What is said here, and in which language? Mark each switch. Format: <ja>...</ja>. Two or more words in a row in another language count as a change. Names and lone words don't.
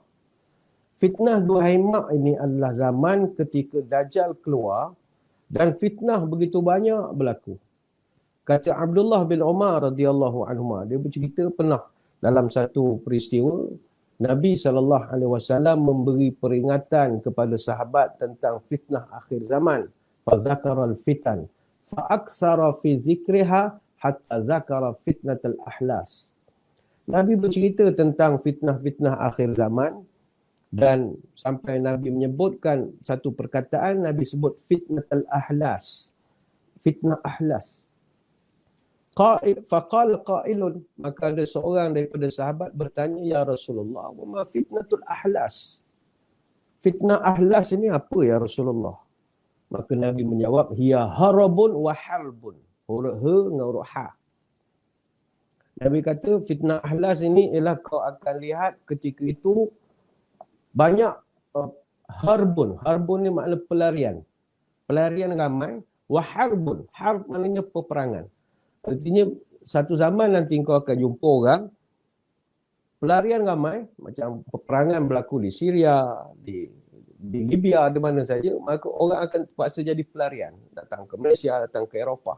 <ms>Fitnah duhaimak ini adalah zaman ketika Dajjal keluar dan fitnah begitu banyak berlaku. Kata Abdullah bin Umar</ms> <ar>رضي الله عنه,</ar> <ms>dia bercerita pernah dalam satu peristiwa Nabi SAW memberi peringatan kepada sahabat tentang fitnah akhir zaman.</ms> <ar>فذكر الفتن فأكثر في ذكرها حتى ذكر فتنة الأحلاس.</ar> <ms>Nabi bercerita tentang fitnah-fitnah akhir zaman dan sampai Nabi menyebutkan satu perkataan, Nabi sebut</ms> <ar>فتنة الأحلاس.</ar> <ms>Fitnah ahlas.</ms> <ar>فقال قائل,</ar> <ms>maka ada seorang daripada sahabat bertanya,</ms> <ar>يا رسول الله, وما فتنة الأحلاس?</ar> <ms>Fitnah ahlas ini apa</ms> <ar>يا رسول الله?</ar> <ms>Maka Nabi menjawab,</ms> <ar>هي هرب وحرب.</ar> <ms>Huruf ha dengan huruf ha. Nabi kata fitnah ahlas ini ialah kau akan lihat ketika itu banyak harbun. Harbun ni makna pelarian. Pelarian ramai.</ms> <ar>وحرب.</ar> <ms>Harb maknanya peperangan. Artinya satu zaman nanti kau akan jumpa orang pelarian ramai, macam peperangan berlaku di Syria, di Libya, di mana saja, maka orang akan terpaksa jadi pelarian, datang ke Malaysia, datang ke Eropah.</ms>